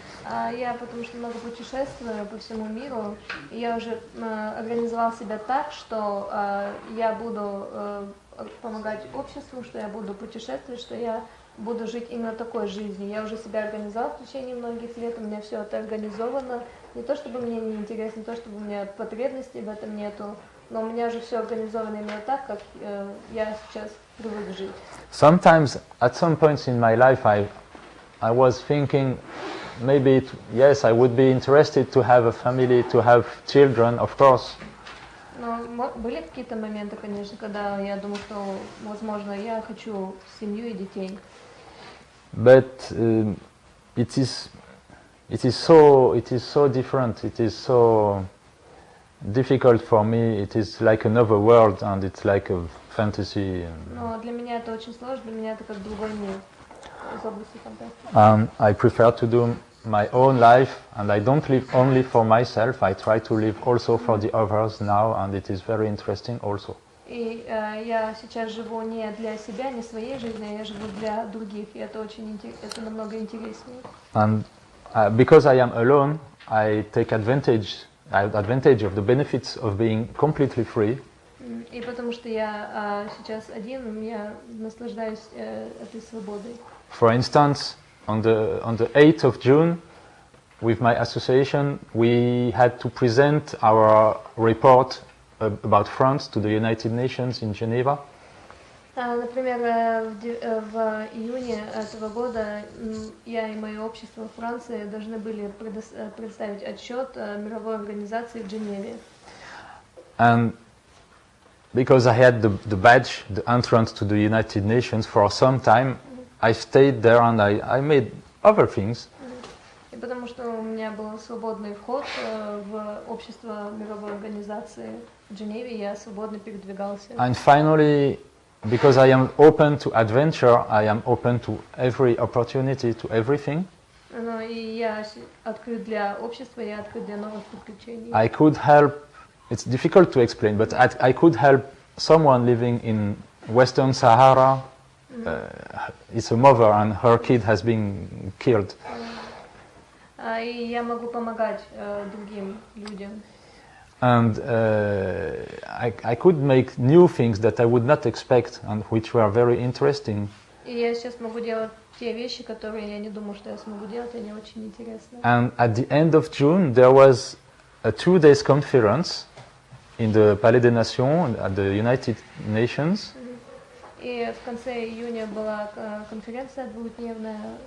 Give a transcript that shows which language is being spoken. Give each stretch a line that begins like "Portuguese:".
Russian: Я потому что много путешествую по всему миру, и я уже организовал себя так, что я буду помогать обществу, что я буду путешествовать, что я буду жить именно такой жизнью. Я уже себя организовал в течение многих лет, у меня все это организовано. Не то чтобы мне не интересно, не то чтобы у меня потребностей в этом нету, но у меня уже все организовано именно так, как я сейчас привык жить.
English: Sometimes, at some points in my life, I was thinking, maybe yes, I would be interested to have a family, to have children, of course.
Russian: Но были какие-то моменты, конечно, когда я думаю, что, возможно, я хочу семью и детей.
English: But it is so different. It is so difficult for me. It is like another world, and it's like a fantasy.
Russian: Но для меня это очень сложно. Для меня это как другой мир из области фантастики.
English: I prefer to do my own life, and I don't live only for myself. I try to live also for the others now, and it is very interesting also.
Russian: И я сейчас живу не для себя, не своей жизни, я живу для других, и это это намного интереснее.
English: And because I am alone, I take advantage of the benefits of being completely free.
Russian: И потому что я сейчас один, я наслаждаюсь этой свободой.
English: For instance, on the 8th of June, with my association, we had to present our report about France to the United Nations in Geneva.
Russian: Например, в июне этого года я и мое общество в Франции должны были представить отчет мировой организации в Женеве.
English: And because I had the badge, the entrance to the United Nations for some time, I stayed there and I made other things.
Russian: И потому что у меня был свободный вход в общество мировой организации в Женеве, я свободно передвигался.
English: And finally, because I am open to adventure, I am open to every opportunity, to everything.
Russian: Ну и я открыт для общества, я открыт для новых приключений.
English: I could help it's difficult to explain, but I could help someone living in Western Sahara. It's a mother and her kid has been killed.
Russian: И я могу помогать другим людям.
English: And I could make new things that I would not expect and which were very interesting.
Russian: И я сейчас могу делать те вещи, которые я не думаю, что я смогу делать, и они очень интересны.
English: And at the end of June, there was a 2-day conference in the Palais des Nations at the United Nations.
Russian: И в конце июня была конференция двухдневная.